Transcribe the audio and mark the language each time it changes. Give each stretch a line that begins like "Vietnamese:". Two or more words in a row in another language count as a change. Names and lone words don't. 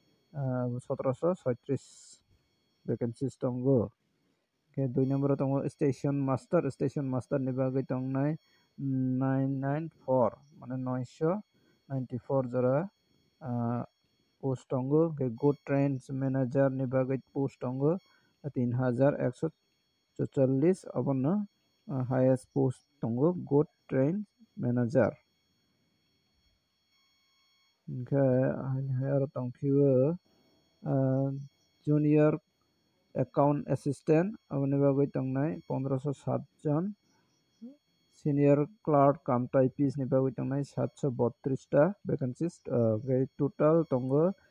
Kok Borok: 1736 vacancies tongo hingkhe 2 number o tongo
English: station master
Kok Borok: ni bagui tongnai 994 mane 994 jora post tongo hingkhe
English: good trains manager
Kok Borok: ni bagui post tongo 3144 abono
English: highest post
Kok Borok: tongo
English: good train manager
Kok Borok: hingkhe aro tongphio
English: junior account assistant
Kok Borok: aboni bagui tongnai 1507 jon
English: senior clerk cum typist
Kok Borok: ni bagui tongnai 732 ta
English: vacancies total
Kok Borok: tongo